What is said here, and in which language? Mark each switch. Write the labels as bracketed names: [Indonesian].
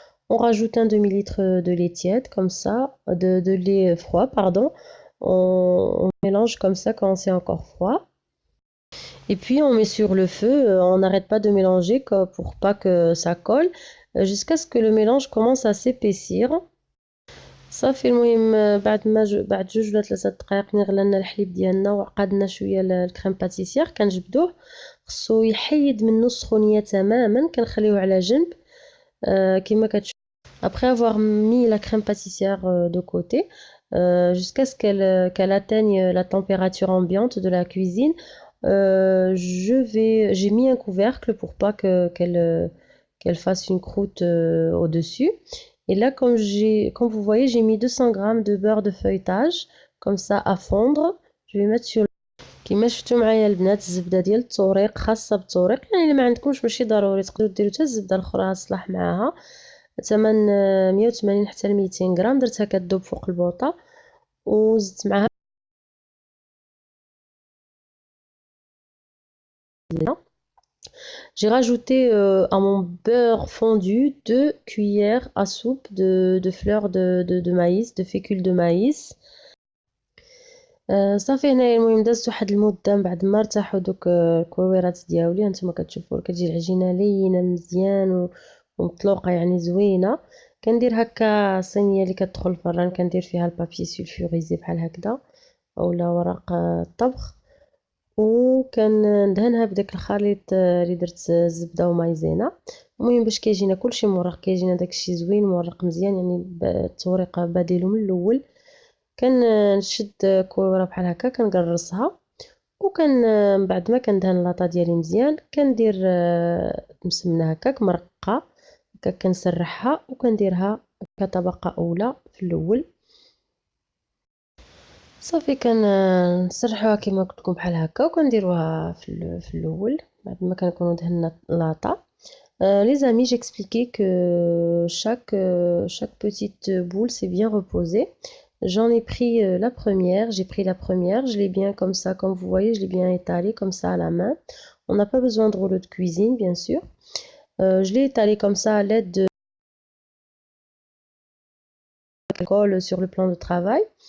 [French] On rajoute un demi-litre de lait tiède, comme ça, de lait froid, pardon. On mélange comme ça quand c'est encore froid. Et puis on met sur le feu, on n'arrête pas de mélanger pour pas que ça colle, jusqu'à ce que le mélange commence à s'épaissir. [Arabic] صافي المهم بعد 2 ولا 3 دقائق ملي غلى لنا الحليب ديالنا وعقدنا شويه الكريم باتيسير كنجبدوه. خصو يحيد منه السخونيه تماما، كنخليوه على جنب كما كتشوفوا. [French] Après avoir mis la crème pâtissière de côté, jusqu'à ce qu'elle atteigne la température ambiante de la cuisine. J'ai mis un couvercle pour pas qu'elle fasse une croûte au-dessus. Et là, comme vous voyez, j'ai mis 200 grammes de beurre de feuilletage, comme ça à fondre. Je vais mettre sur [Arabic] كيما شفتوا معايا البنات الزبده ديال التوريق خاصه بالتوريق، يعني الا ما عندكمش ماشي ضروري تقدروا ديروا حتى الزبده الاخرى تصلح معاها. ثمن 180 حتى ل 200 غرام درتها كتذوب فوق البوطه وزدت معاها. [French] J'ai rajouté à mon beurre fondu 2 cuillères à soupe de fleurs de maïs, de fécule de maïs. [Arabic] صافي هنايا المهم دازت واحد المدة من بعد ما ارتاحوا دوك الكويرات دياولي هانتوما كتشوفوا كتجي العجينة لينة مزيان ومطلوقة يعني زوينة. كندير هكا صينية اللي كتدخل الفران كندير فيها البابي سولفوريزي بحال هكذا اولا ورق الطبخ وكندهنها بداك الخليط اللي درت الزبده ومايزينا. المهم باش كيجينا كلشي مورق كيجينا داكشي زوين مورق مزيان يعني التوريقه باديلو من الاول. كنشد كويره بحال هكا كنقرصها من بعد ما كندهن لاطا ديالي مزيان كندير مسمنه هكاك مرقه هكا كنسرحها وكنديرها كطبقه اولى في الاول. صافي كنسرحوها كيما قلت لكم بحال هكا وكنديروها في الاول بعد ما كنكونوا دهنا لاطا. [French] Les amis, j'expliquais que chaque petite boule s'est bien reposée. J'en ai pris la première, j'ai pris la première, je l'ai bien comme ça, comme vous voyez, je l'ai bien étalée comme ça à la main. On n'a pas besoin de rouleau de cuisine, bien sûr. Je l'ai étalée comme ça à l'aide de colle sur le plan de travail.